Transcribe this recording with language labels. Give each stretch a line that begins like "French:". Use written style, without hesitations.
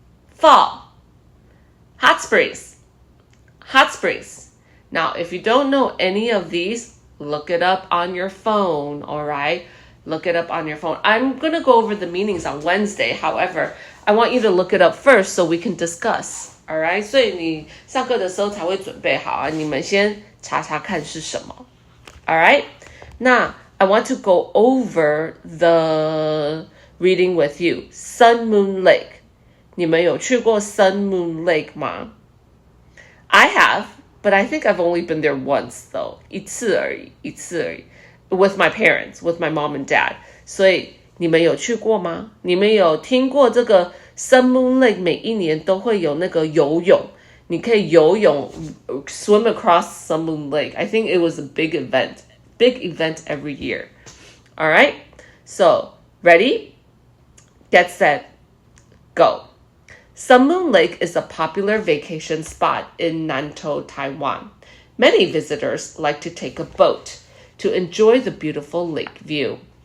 English: Fall. Hot springs. Hot springs. Now, if you don't know any of these, look it up on your phone, all right? Look it up on your phone. I'm going to go over the meanings on Wednesday. However, I want you to look it up first so we can discuss, all right?
Chinese: 所以你上课的时候才会准备好啊，你们先查查看是什么 all right?
English: Now, I want to go over the reading with you.
Chinese: Sun Moon Lake. 你们有去过 Sun Moon Lake 吗？
English: I have, but I think I've only been there once though.
Chinese: 一次而已
English: With my parents, with my mom and dad.
Chinese: 所以你们有去过吗？你们有听过这个 Sun Moon Lake 每一年都会有那个游泳，你可以游泳
English: swim across Sun Moon Lake. I think it was a big event every year. All right? So, ready? Get set. Go. Sun Moon Lake is a popular vacation spot in Nantou, Taiwan. Many visitors like to take a boat to enjoy the beautiful lake view.